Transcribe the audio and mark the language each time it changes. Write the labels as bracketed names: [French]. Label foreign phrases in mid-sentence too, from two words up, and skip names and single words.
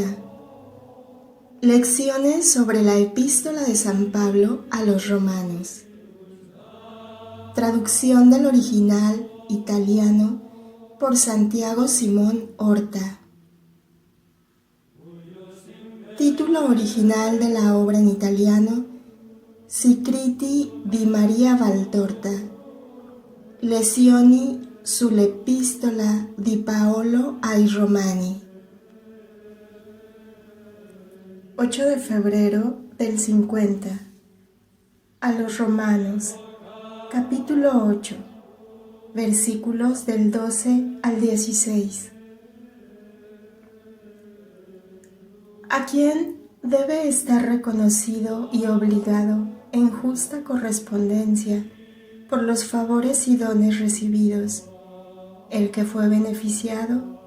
[Spanish] Lecciones sobre la Epístola de San Pablo a los Romanos. Traducción del original italiano por Santiago Simón Horta. Título original de la obra en italiano: Scritti di Maria Valtorta, Lezioni sull'Epistola di Paolo ai Romani. 8 de febrero del 50. A los Romanos, capítulo 8, versículos del 12 al 16. ¿A quién debe estar reconocido y obligado en justa correspondencia por los favores y dones recibidos el que fue beneficiado?